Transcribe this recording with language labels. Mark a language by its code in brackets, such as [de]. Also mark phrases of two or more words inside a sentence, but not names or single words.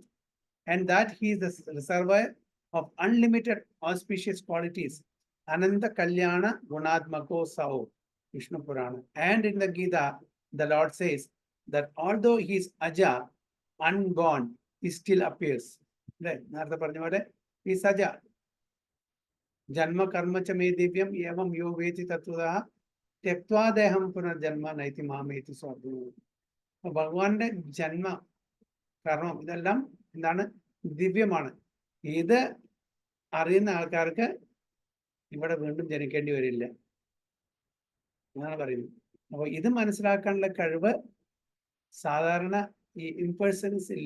[en] And that he is the reservoir of unlimited auspicious qualities. [sa] अनन्त कल्याण गुणात्मको ऽसौ, विष्णु पुराण. [en] And in the Gita, the Lord says that although he is Aja, unborn, he still appears. Right? He is Aja. [sa] जन्म कर्म च मे दिव्यम् एवं यो वेत्ति तत्त्वतः त्यक्त्वा देहं पुनर्जन्म नैति मामेति सोऽर्जुन. [ml] ഭഗവാന്റെ ജന്മ കർമ്മം ഇതെല്ലാം എന്താണ്? ദിവ്യമാണ്. ഇത് അറിയുന്ന ആൾക്കാർക്ക് ഇവിടെ വീണ്ടും ജനിക്കേണ്ടി വരില്ല എന്നാണ് പറയുന്നത്. അപ്പൊ ഇത് മനസ്സിലാക്കാനുള്ള കഴിവ് സാധാരണ ഈ ഇംപേഴ്സൺസ് ഇല്ല.